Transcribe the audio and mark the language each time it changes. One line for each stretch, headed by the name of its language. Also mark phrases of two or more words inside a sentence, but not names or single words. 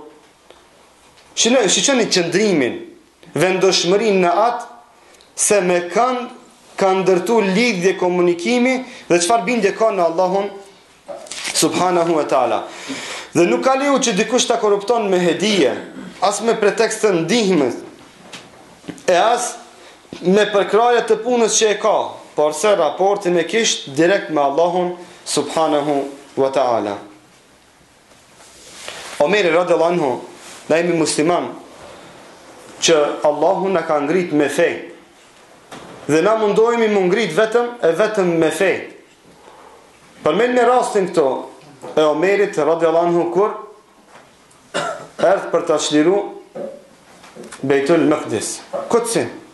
Albanian: Shqyqeni qëndrimin, vendoshmërin në atë, se me kanë ndërtu lidhje komunikimi dhe qëfar bindje ka në Allahun
Arabic: سبحانه وتعالى.
Albanian: Dhe nuk ka liu që dikush ta korrupton me hedije, as me pretekst të ndihmës, e as me përkraje të punës që e ka, por se raportin e kisht direkt me Allahun
Arabic: سبحانه وتعالى.
Albanian: Omeri
Arabic: رضي الله عنه,
Albanian: na jemi musliman, që Allahu na ka ngrit me fej, dhe na mundohemi më ngrit vetëm me fej. Përmend me rastin këto e Omerit
Arabic: رضي الله عنه
Albanian: kur erdh për ta çliru Beitul Maqdis, Kutsin.